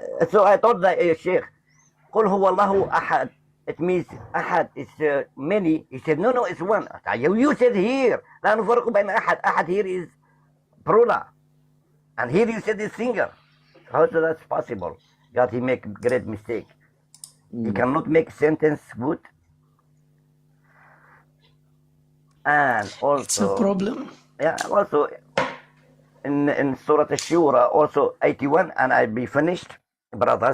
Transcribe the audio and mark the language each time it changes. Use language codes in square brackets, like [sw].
[en] So I told the Sheikh, [ar] قل هو الله أحد. [en] It means أحد is many. He said no, it's one. You said here [ar] لا نفرق بين أحد. [en] أحد here is plural, and here you said it's single. How is that's possible? God, he make great mistake. He cannot make sentence good. And also, it's a problem. Yeah, also in Surah Ash-Shura, also 81, and I'll be finished, brother.